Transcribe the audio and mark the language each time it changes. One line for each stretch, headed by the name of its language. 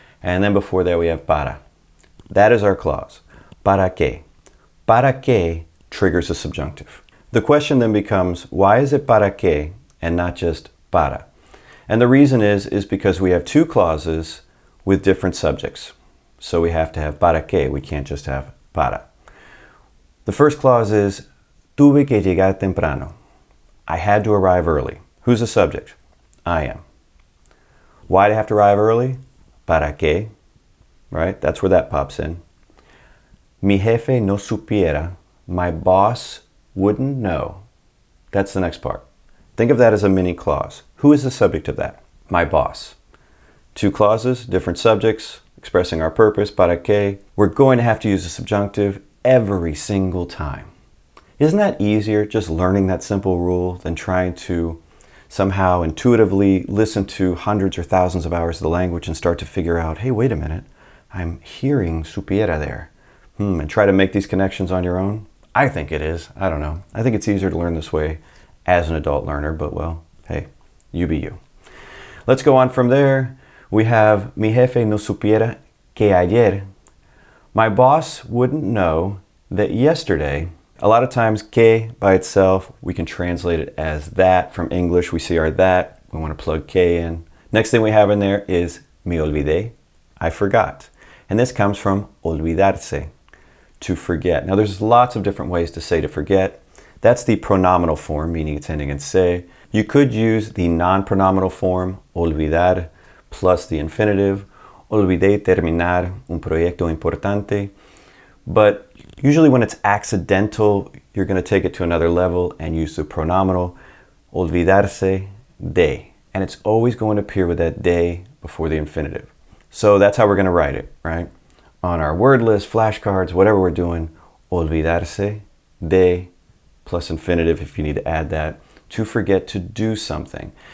English: And then before that we have para. That is our clause. Para que. Para que triggers the subjunctive. The question then becomes, why is it para que and not just para? And the reason is because we have two clauses with different subjects. So we have to have para que. We can't just have para. The first clause is,
Spanish: tuve que llegar temprano.
English: I had to arrive early. Who's the subject? I am. Why do I have to arrive early? Para que, right? That's where that pops in.
Spanish: Mi jefe no supiera.
English: My boss wouldn't know. That's the next part. Think of that as a mini clause. Who is the subject of that? My boss. Two clauses, different subjects, expressing our purpose, para que. We're going to have to use the subjunctive every single time. Isn't that easier, just learning that simple rule, than trying to somehow intuitively listen to hundreds or thousands of hours of the language and start to figure out, hey, wait a minute, I'm hearing supiera there. And try to make these connections on your own? I think it is. I don't know. I think it's easier to learn this way as an adult learner, but well, hey, you be you. Let's go on from there. We have
Spanish: mi jefe no supiera que ayer.
English: My boss wouldn't know that yesterday. A lot of times, que by itself, we can translate it as that. From English, we see our that. We want to plug que in. Next thing we have in there is me olvidé. I forgot. And this comes from olvidarse, to forget. Now, there's lots of different ways to say to forget. That's the pronominal form, meaning it's ending in se. You could use the non-pronominal form, olvidar, plus the infinitive.
Spanish: Olvidé terminar un proyecto importante.
English: But usually when it's accidental, you're going to take it to another level and use the pronominal, olvidarse de. And it's always going to appear with that de before the infinitive. So that's how we're going to write it, right? On our word list, flashcards, whatever we're doing, olvidarse de plus infinitive if you need to add that, to forget to do something.